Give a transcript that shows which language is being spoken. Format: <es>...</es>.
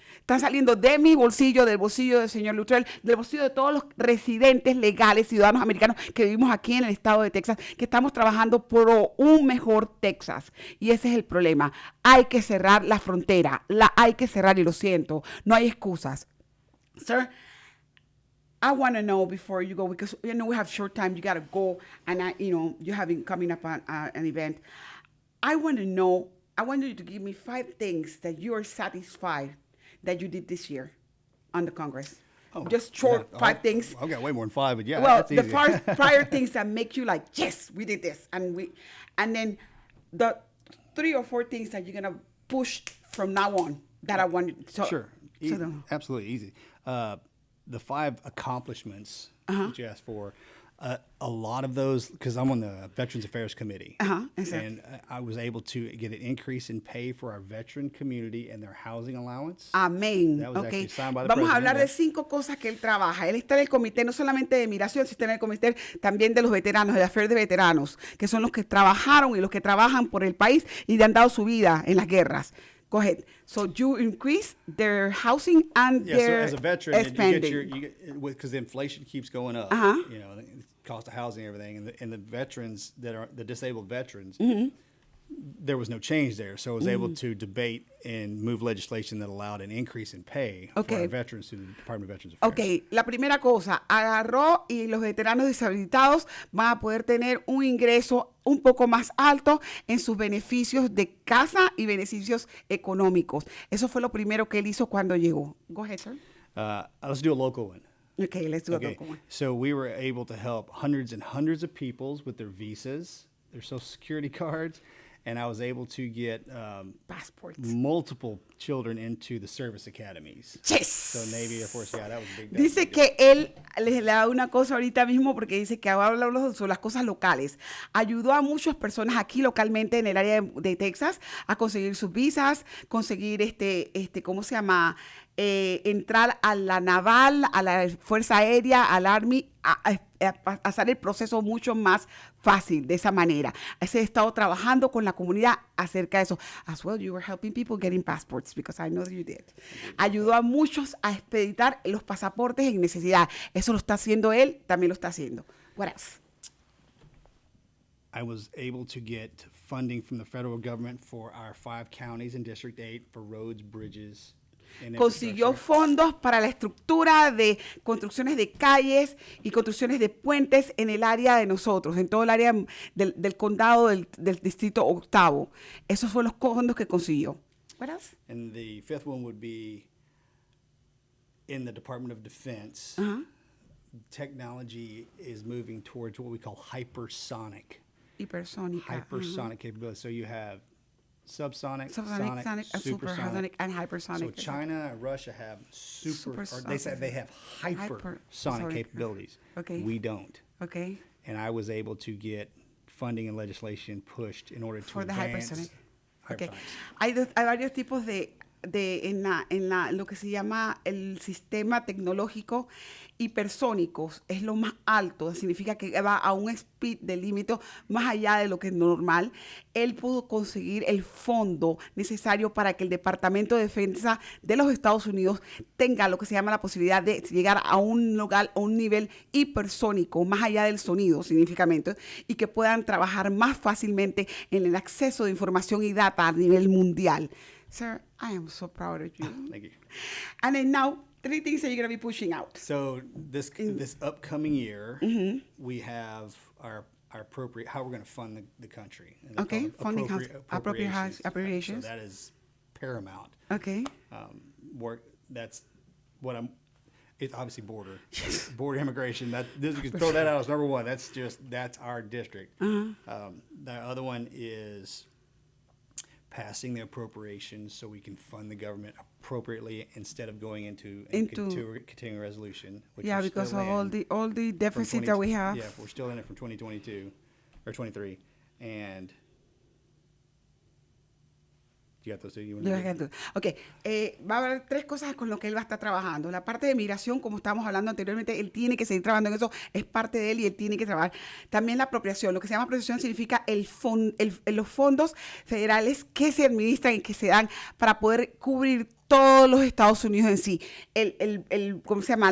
<es>Están saliendo de mi bolsillo, del bolsillo del señor Luttrell, del bolsillo de todos los residentes legales, ciudadanos americanos que vivimos aquí en el estado de Texas, que estamos trabajando por un mejor Texas. Y ese es el problema. Hay que cerrar la frontera. Hay que cerrar y lo siento. No hay excusas.</es> <en>Sir, I want to know before you go, because we have short time. You got to go, and you have coming up on an event. I want you to give me 5 things that you are satisfied that you did this year on the Congress. Just short, yeah, 5 things. I've got way more than 5, but yeah, Well, that's easy. prior things that make you like, yes, we did this, and then the 3 or 4 things that you're gonna push from now on that I want. Sure, absolutely easy. The 5 accomplishments that you asked for. A lot of those, because I'm on the Veterans Affairs Committee, exactly. and I was able to get an increase in pay for our veteran community and their housing allowance.</en> <es>Amén.</es> <en>That was actually signed by the</en> <es>Vamos a</es> <en>president,</en> <es>hablar de 5 cosas que él trabaja. Él está en el comité no solamente de migración, sino en el comité también de los veteranos, de affairs de veteranos, que son los que trabajaron y los que trabajan por el país y le han dado su vida en las guerras.</es> <en>Go ahead. So you increase their housing and their so as a veteran, spending. because the inflation keeps going up, you know, the cost of housing and everything, and the veterans that are the disabled veterans, there was no change there. So I was able to debate and move legislation that allowed an increase in pay for our veterans through the Department of Veterans Affairs.</en> <es>Ok, la primera cosa, agarró y los veteranos deshabilitados van a poder tener un ingreso un poco más alto en sus beneficios de casa y beneficios económicos. Eso fue lo primero que él hizo cuando llegó.</es> <en>Go ahead, sir. Let's do a local one. Okay, let's do a local one. So we were able to help hundreds and hundreds of people with their visas, their Social Security cards, and I was able to get passports, multiple children into the service academies. Yes. So Navy, Air Force, yeah, that was a big.</en> <es>Dice que él le da una cosa ahorita mismo porque dice que habla sobre las cosas locales. Ayudó a muchas personas aquí localmente en el área de Texas a conseguir sus visas, conseguir ¿cómo se llama? Entrar a la naval, a la Fuerza Aérea, al Army, a hacer el proceso mucho más fácil de esa manera. He estado trabajando con la comunidad acerca de eso.</es> <en>As well, you were helping people getting passports, because I know that you did.</en> <es>Ayudó a muchos a expeditar los pasaportes en necesidad. Eso lo está haciendo él, también lo está haciendo.</es> <en>What else? I was able to get funding from the federal government for our 5 counties in District 8 for roads, bridges.</en> <es>Consiguió fondos para la estructura de construcciones de calles y construcciones de puentes en el área de nosotros, en todo el área del condado del distrito 8. Esos fueron los fondos que consiguió.</es> <en>What else? And the 5th one would be in the Department of Defense. Technology is moving towards what we call hypersonic capability. So you have subsonic, sonic, supersonic, and hypersonic. So China and Russia have they say they have hypersonic capabilities. Okay. We don't. Okay. And I was able to get funding and legislation pushed in order to for the advance hypersonic. Okay. Hypersonics.</en> <es>Hay varios tipos en lo que se llama el sistema tecnológico hipersónicos. Es lo más alto, significa que va a un speed de límite más allá de lo que es normal. Él pudo conseguir el fondo necesario para que el Departamento de Defensa de los Estados Unidos tenga lo que se llama la posibilidad de llegar a un lugar, a un nivel hipersónico, más allá del sonido, significativamente, y que puedan trabajar más fácilmente en el acceso de información y data a nivel mundial.</es> <en>Sir, I am so proud of you. Thank you. And then now, 3 things that you're going to be pushing out. So this upcoming year, we have our appropriate how we're going to fund the country. And they Okay, call it funding appropriations. So that is paramount. Okay. That's what I'm. It's obviously border immigration. You can throw that out as number one. That's our district. The other one is passing the appropriations so we can fund the government appropriately instead of going into continuing resolution. Which Because of all the deficits that we have. Yeah, we're still in it from 2022 or 23, and.</en> <es>Ok, va a haber 3 cosas con lo que él va a estar trabajando. La parte de migración, como estábamos hablando anteriormente, él tiene que seguir trabajando en eso, es parte de él y él tiene que trabajar. También la apropiación, lo que se llama apropiación significa los fondos federales que se administran y que se dan para poder cubrir todos los Estados Unidos en sí. ¿Cómo se llama?</es>